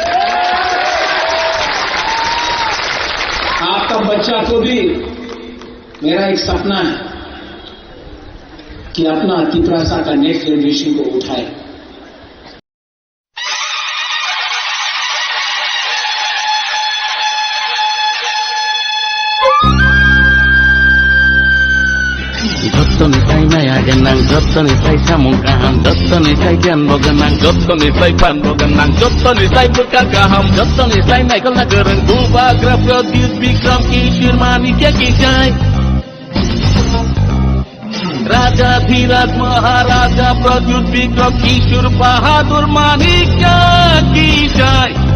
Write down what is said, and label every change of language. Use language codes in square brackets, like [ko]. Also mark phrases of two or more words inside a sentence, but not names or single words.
[hi] आपका बच्चा को भी मेरा एक सपना है कि अपना तिपरासा का [en] next generation [hi] को उठाए। [trp] Nilai maya ganang, Jotto nilai samungkaham, Jotto nilai janbo ganang, Jotto nilai panbo ganang, Jotto nilai berkagaham, Jotto nilai naikal nagarang, Bubagra Pradyut Bikram Kishir Manikya Kijai. Raja Dhiraj Maharaja Pradyut Bikram Kishir Bahadur Manikya Kijai.